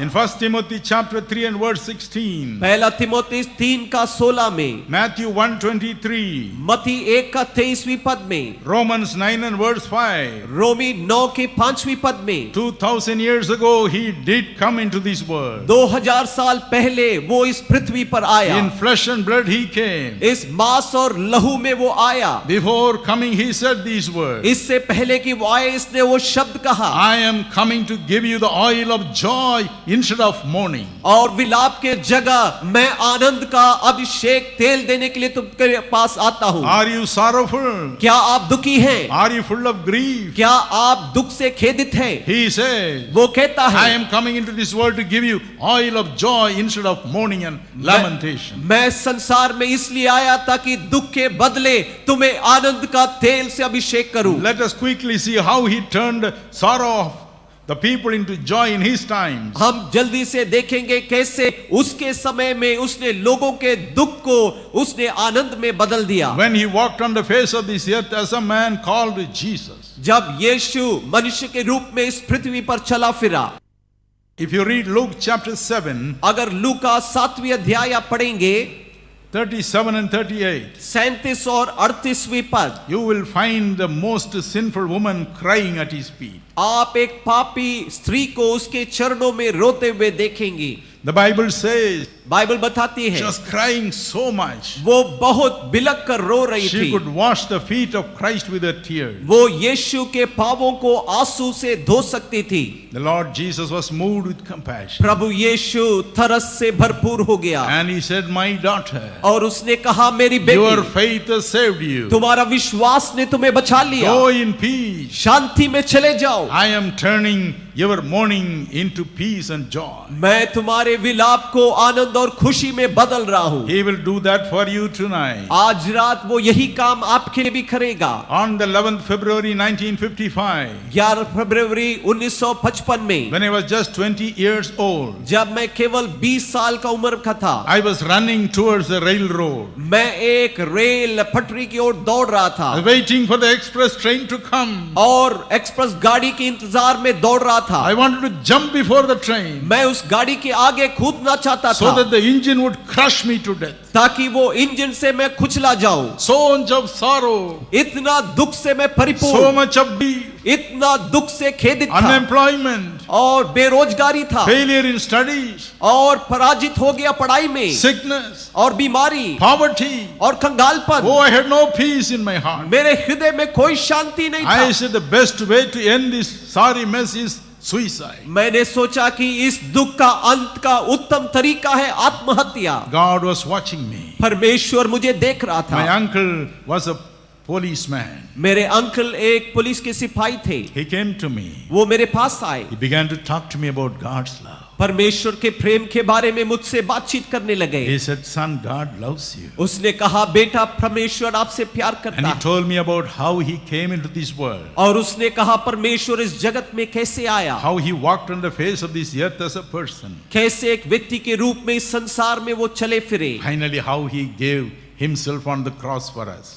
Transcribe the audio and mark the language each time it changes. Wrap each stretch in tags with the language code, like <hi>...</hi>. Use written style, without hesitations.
<en>In 1 Timothy chapter 3 and verse 16,</en> <hi>पहला तीमुथी 3 का 16 में,</hi> <en>Matthew 1:23,</en> <hi>मत्ती 1 का 23वीं पद में,</hi> <en>Romans 9 and verse 5,</en> <hi>रोमी 9 के 5वीं पद में,</hi> <en>2000 years ago He did come into this world.</en> <hi>2000 साल पहले वो इस पृथ्वी पर आया।</hi> <en>In flesh and blood He came.</en> <hi>इस मांस और लहू में वो आया।</hi> <en>Before coming He said these words,</en> <hi>इससे पहले कि वो आए, इसने वो शब्द कहा,</hi> <en>I am coming to give you the oil of joy instead of mourning.</en> <hi>और विलाप के जगह मैं आनंद का अभिषेक तेल देने के लिए तुमके पास आता हूँ।</hi> <en>Are you sorrowful?</en> <hi>क्या आप दुखी हैं?</hi> <en>Are you full of grief?</en> <hi>क्या आप दुख से खेदित हैं?</hi> <en>He says,</en> <hi>वो कहता</hi> <en>I</en> <hi>है,</hi> <en>am coming into this world to give you oil of joy instead of mourning and lamentation.</en> <hi>मैं संसार में इसलिए आया ताकि दुख के बदले तुम्हें आनंद का तेल से अभिषेक करूं।</hi> <en>Let us quickly see how He turned sorrow of the people into joy in His times.</en> <hi>हम जल्दी से देखेंगे कैसे उसके समय में उसने लोगों के दुख को उसने आनंद में बदल दिया।</hi> <en>When He walked on the face of this earth as a man called Jesus.</en> <hi>जब यीशु मनुष्य के रूप में इस पृथ्वी पर चला फिरा।</hi> <en>If you read Luke chapter 7,</en> <hi>अगर लूका 7वीं अध्याय आप पढ़ेंगे,</hi> <en>37 and 38,</en> <hi>37 और 38वीं पद,</hi> <en>you will find the most sinful woman crying at His feet.</en> <hi>आप एक पापी स्त्री को उसके चरणों में रोते हुए देखेंगे।</hi> <en>The Bible says</en> <hi>बाइबल बताती है</hi> <en>she was crying so much.</en> <hi>वो बहुत बिलक कर रो रही</hi> <en>She</en> <hi>थी।</hi> <en>could wash the feet of Christ with her tears.</en> <hi>वो यीशु के पांवों को आंसू से धो सकती थी।</hi> <en>The Lord Jesus was moved with compassion.</en> <hi>प्रभु यीशु तरस से भरपूर हो गया</hi> <en>And He said, My daughter,</en> <hi>और उसने कहा, मेरी</hi> <en>your</en> <hi>बेटी,</hi> <en>faith has saved you.</en> <hi>तुम्हारा विश्वास ने तुम्हें बचा लिया।</hi> <en>Go in peace.</en> <hi>शांति में चले जाओ।</hi> <en>I am turning your mourning into peace and joy.</en> <hi>मैं तुम्हारे विलाप को आनंद और खुशी में बदल रहा हूँ।</hi> <en>He will do that for you tonight.</en> <hi>आज रात वो यही काम आपके लिए भी करेगा।</hi> <en>On the 11th February 1955,</en> <hi>11 फरवरी 1955 में,</hi> <en>when I was just 20 years old,</en> <hi>जब मैं केवल 20 साल का उम्र का था,</hi> <en>I was running towards the railroad,</en> <hi>मैं एक रेल पटरी की ओर दौड़ रहा था</hi> <en>waiting for the express train to come.</en> <hi>और एक्सप्रेस गाड़ी के इंतजार में दौड़ रहा था।</hi> <en>I wanted to jump before the train</en> <hi>मैं उस गाड़ी के आगे कूदना चाहता</hi> <en>so</en> <hi>था</hi> <en>that the engine would crush me to death.</en> <hi>ताकि वो इंजन से मैं कुचला जाऊं।</hi> <en>So much of sorrow,</en> <hi>इतना दुख से मैं</hi> <en>so</en> <hi>परिपूर्ण,</hi> <en>much of grief,</en> <hi>इतना दुख से खेदित था</hi> <en>unemployment,</en> <hi>और बेरोजगारी था</hi> <en>failure in studies,</en> <hi>और पराजित हो गया पढ़ाई में</hi> <en>sickness,</en> <hi>और बीमारी</hi> <en>poverty.</en> <hi>और कंगालपन।</hi> <en>Oh, I had no peace in my heart.</en> <hi>मेरे हृदय में कोई शांति नहीं</hi> <en>I</en> <hi>था।</hi> <en>said the best way to end this sorry mess is suicide.</en> <hi>मैंने सोचा कि इस दुख का अंत का उत्तम तरीका है आत्महत्या।</hi> <en>God was watching me.</en> <hi>परमेश्वर मुझे देख रहा</hi> <en>My</en> <hi>था।</hi> <en>uncle was a policeman.</en> <hi>मेरे अंकल एक पुलिस के सिपाही थे।</hi> <en>He came to me.</en> <hi>वो मेरे पास आए।</hi> <en>He began to talk to me about God's love.</en> <hi>परमेश्वर के प्रेम के बारे में मुझसे बातचीत करने लगे।</hi> <en>He said, son, God loves you.</en> <hi>उसने कहा, बेटा परमेश्वर आपसे प्यार</hi> <en>And</en> <hi>करता</hi> <en>he</en> <hi>है।</hi> <en>told me about how he came into this world,</en> <hi>और उसने कहा परमेश्वर इस जगत में कैसे आया,</hi> <en>how he walked on the face of this earth as a person.</en> <hi>कैसे एक व्यक्ति के रूप में इस संसार में वो चले फिरे,</hi> <en>Finally, how he gave himself on the cross for us.</en>